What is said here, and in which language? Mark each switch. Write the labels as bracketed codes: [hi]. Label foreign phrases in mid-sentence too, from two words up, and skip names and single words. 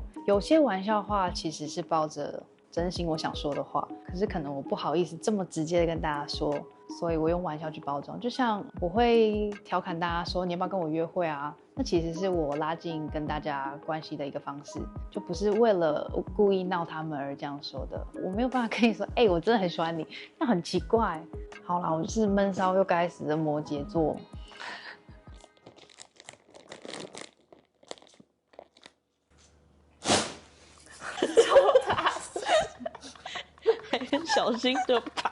[zh] 有些玩笑話其實是抱着真心我想說的話，可是可能我不好意思這麼直接的跟大家說，所以我用玩笑去包裝。就像我會調侃大家說你要不要跟我約會啊，那其實是我拉近跟大家關係的一個方式，就不是為了故意鬧他們而這樣說的。我沒有辦法跟你說我真的很喜歡你，那很奇怪。好啦，我就是悶騷又該死的摩羯座。很小心的吧？